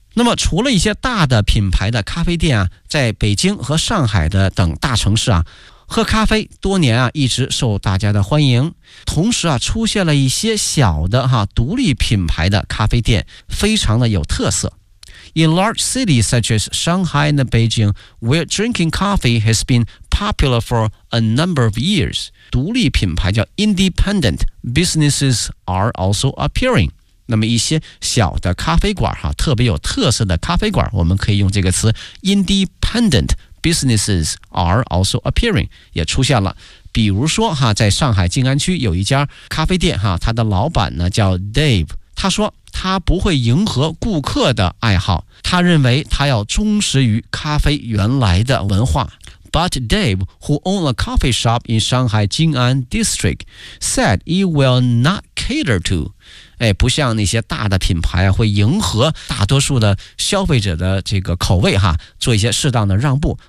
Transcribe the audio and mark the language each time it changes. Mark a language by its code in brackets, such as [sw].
[zh] 那么除了一些大的品牌的咖啡店啊，在北京和上海的等大城市啊，喝咖啡多年啊一直受大家的欢迎，同时啊出现了一些小的哈独立品牌的咖啡店，非常的有特色。 [en] In large cities such as Shanghai and Beijing, where drinking coffee has been popular for a number of years, [zh] 独立品牌叫 [en] independent businesses are also appearing。 [zh] 那么一些小的咖啡馆哈，特别有特色的咖啡馆，我们可以用这个词 [en] independent businesses are also appearing， [zh] 也出现了。比如说哈，在上海静安区有一家咖啡店哈，他的老板呢叫 Dave， 他说他不会迎合顾客的爱好，他认为他要忠实于咖啡原来的文化。 [en] But Dave, who owned a coffee shop in Shanghai Jing'an District, said he will not cater to. [zh] 不像那些大的品牌啊，会迎合大多数的消费者的这个口味哈，做一些适当的让步。